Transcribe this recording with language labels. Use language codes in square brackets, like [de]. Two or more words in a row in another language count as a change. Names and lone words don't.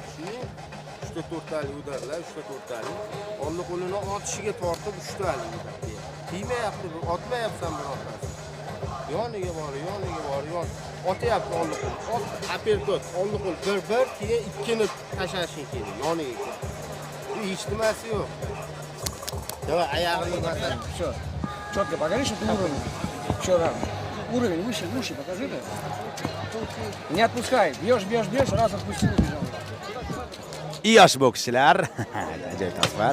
[uz] Shuni 3-4 talik udarlar, 3-4 talik. Qo'lni qo'lini otishiga tortib 3 talik udarlar. Tiymayapti, otmayapsan birontasi. Yoniga bor. Otyapti qo'lni qo'l. Apertot, qo'lni qo'l 1-1, keyin ikkini tashlashing kerak yoniga. Bu hech nimasi yo'q. Давай, oyog'ini bosar. [ru] Все. Четко покажи, что ты уровень. Еще раз. Уровень выше, покажи ты. Не отпускай. Бьешь, раз отпустил, убежал. [uz] И yosh bokschilar. Ajoyib tasvir.